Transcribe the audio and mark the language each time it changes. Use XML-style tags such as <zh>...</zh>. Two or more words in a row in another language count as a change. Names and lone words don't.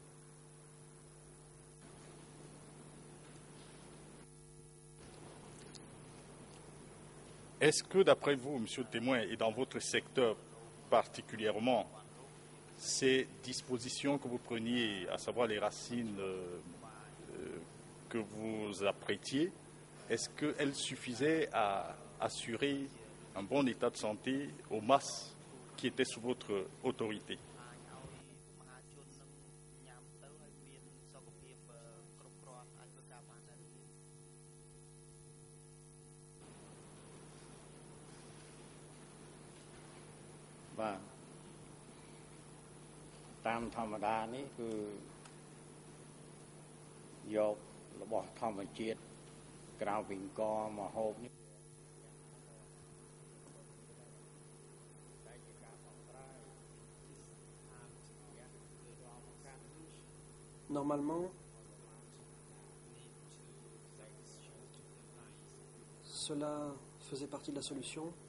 <fr>Est-ce que, d'après vous, Monsieur le témoin, et dans votre secteur particulièrement, ces dispositions que vous preniez, à savoir les racines que vous apprêtiez, est-ce qu'elles suffisaient à assurer un bon état de santé aux masses qui étaient sous votre autorité? Bah,</fr> <km>តាមធម្មតានេះគឺយករបស់ធម្មជាតិក្រៅពីអង្គមកហូបនេះ</km> <fr>Normalement, cela faisait partie de la solution.</fr>